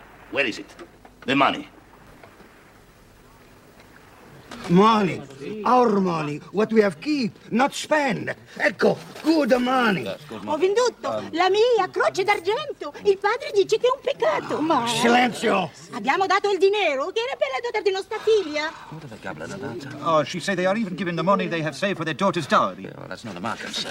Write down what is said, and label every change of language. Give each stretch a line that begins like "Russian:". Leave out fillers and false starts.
English: Where is it? The money. Money. Our money. What we have keep, not spend. Ecco, good money.
Italian: Ho venduto la mia croce d'argento. Il padre dice che è un peccato, ma... Silenzio! Abbiamo dato il dinero che era per la dote di nostra figlia.
English: Oh, she say they are even giving the money they have saved for their daughter's dowry. Oh, that's not a market, sir.